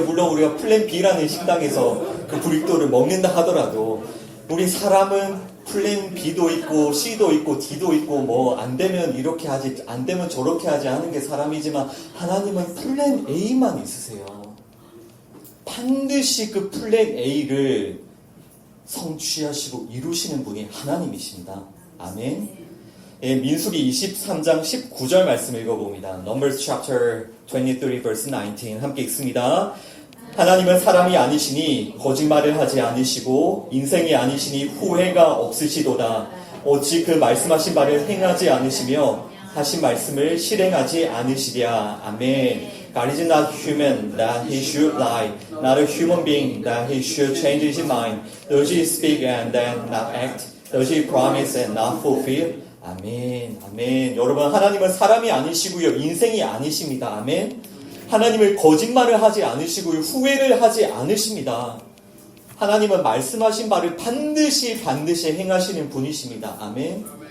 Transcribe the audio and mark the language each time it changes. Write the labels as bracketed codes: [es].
[ko] 물론 우리가 플랜 B라는 식당에서 그 브리또를 먹는다 하더라도 우리 사람은 플랜 B도 있고 C도 있고 D도 있고 뭐 안 되면 이렇게 하지 안 되면 저렇게 하지 하는 게 사람이지만 하나님은 플랜 A만 있으세요. 반드시 그 플랜 A를 성취하시고 이루시는 분이 하나님이십니다. 아멘. 민수기 23장 19절 말씀 읽어봅니다. [en] Numbers chapter 23 verse 19 [ko] 함께 읽습니다. 하나님은 사람이 아니시니 거짓말을 하지 않으시고 인생이 아니시니 후회가 없으시도다. 어찌 그 말씀하신 바를 행하지 않으시며 하신 말씀을 실행하지 않으시랴. 아멘. [en] God is not human that he should lie, not a human being that he should change his mind. Does he speak and then not act? Does he promise and not fulfill? [ko] 아멘, 아멘. 여러분, 하나님은 사람이 아니시고요, 인생이 아니십니다. 아멘. 하나님을 거짓말을 하지 않으시고요, 후회를 하지 않으십니다. 하나님은 말씀하신 바를 반드시 행하시는 분이십니다. 아멘.